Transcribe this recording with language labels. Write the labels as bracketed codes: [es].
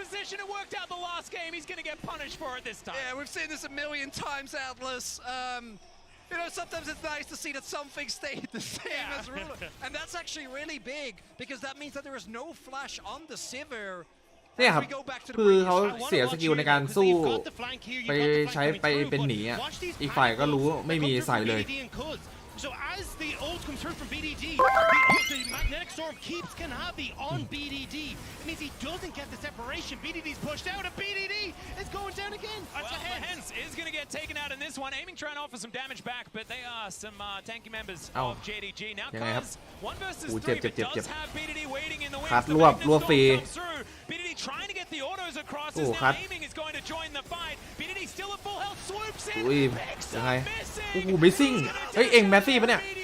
[en] It worked out the last game. He's going to get punished for it this time. Yeah, we've seen this a million times, Atlas. You know, sometimes it's nice to see that something stayed the same as Ruler. And that's actually really big, because that means that there is no flash on the Sivir. [th] เนี่ยครับคือเขาเสียสกิลในการสู้ไปใช้ไปเป็นหนีอ่ะอีกฝ่ายก็รู้ไม่มีใส่เลย [en] So as the ult comes through from BDD, the magnetic storm keeps Kanavi on BDD. It means he doesn't get the separation. BDD's pushed out, and BDD is going down again. Well, Hens is going to get taken out in this one. Aiming trying to offer some damage back, but they are some tanky members of JDG. Now Kaz, 1 versus 3, but does have BDD waiting in the wings. [th] คัดรวบฟรี [en] BDD trying to get the autos across as now Aiming is going to join the fight. BDD still at full health, swoops in, picks up Missing. [th] โอ้โหมิสซิ่งเฮ้ยเอ็งแมสซี่ปะเนี่ย